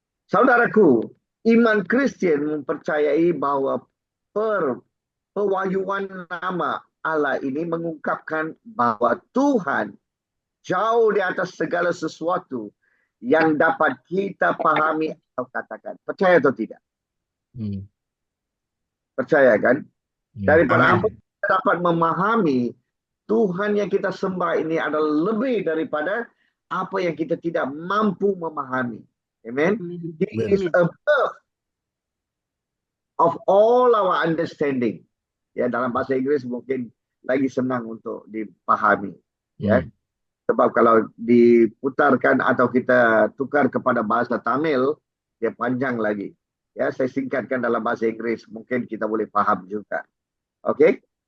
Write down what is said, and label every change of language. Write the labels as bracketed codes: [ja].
[ms] Saudaraku, iman Kristian mempercayai bahawa pewahyuan nama Allah ini mengungkapkan bahawa Tuhan jauh di atas segala sesuatu yang dapat kita pahami atau katakan. Percaya atau tidak? Hmm. Percaya kan? Daripada Amin. apa kita dapat memahami Tuhan yang kita sembah ini adalah lebih daripada apa yang kita tidak mampu memahami. Amen. Amin. [en] He [ms] Amin. [en] is above of all our understanding. [ms] Ya, dalam bahasa Inggris mungkin lagi senang untuk dipahami. Ya, sebab kalau diputarkan atau kita tukar kepada bahasa Tamil, dia panjang lagi. Ya, saya singkatkan dalam bahasa Inggris, mungkin kita boleh paham juga. Oke.